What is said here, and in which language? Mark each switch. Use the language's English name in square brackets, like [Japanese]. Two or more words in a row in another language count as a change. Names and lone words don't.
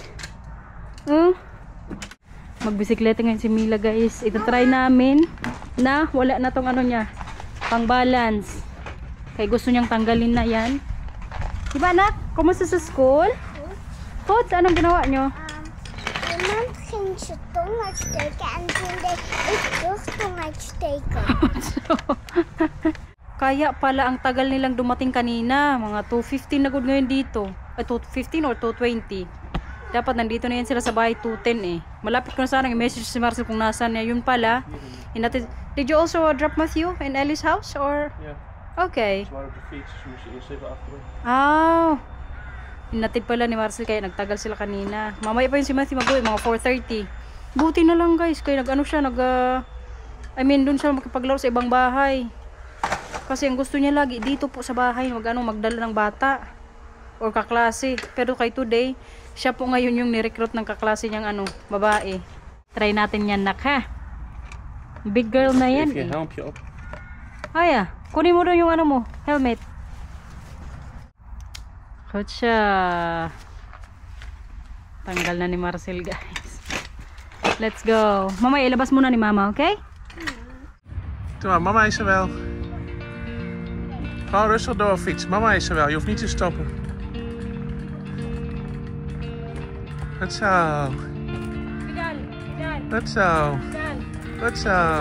[Filipino] Oh. Magbisikleta ngayon si Mila, guys. Ito try namin na wala na tong ano niya. Pang balance. Kaya gusto niyang tanggalin na yan. Diba, anak? Kumusta sa school? Pots, anong ginawa nyo? [Dutch] Iemand ging zijn tong uitsteken en toen deed ik terug tong uitsteken. [Filipino] Kaya pala ang tagal nilang dumating kanina. Mga 2:15 na good ngayon dito. 2:15 or 2:20? Dapat nandito na yan sila sa bahay 2:10 eh. Malapit ko na sana i-message si Marcel kung nasaan niya. Yun pala. [English] Did you also drop Matthew in Ellie's house or? Yeah. Okay. [Dutch] Ze waren op de fiets, dus we moesten eerst even achteren. Oh. [Filipino] Inatid pala ni Marcel kaya nagtagal sila kanina. Mamaya pa yun si Matthew mag-uwi, mga 4:30. Buti na lang guys, kaya nag-ano siya, dun siya makipaglaro sa ibang bahay. Kasi ang gusto niya lagi dito po sa bahay, magdala ng bata or kaklase. Pero kay today, siya po ngayon yung ni-recruit ng kaklase niyang babae. Try natin yan, nak, ha? [English] Big girl [Filipino] na yan. [Dutch] Even je helmpje op. [Filipino] Aya, kunin mo doon yung mo, helmet. Good siya. Tanggal na ni Marcel, guys. [English] Let's go. [Filipino] Mama, ilabas muna ni Mama, okay? [Dutch] Doe maar, mama is er wel. Gewoon rustig doorfietsen. Mama is er wel, je hoeft niet te stoppen. Goed zo. Goed zo. Goed zo.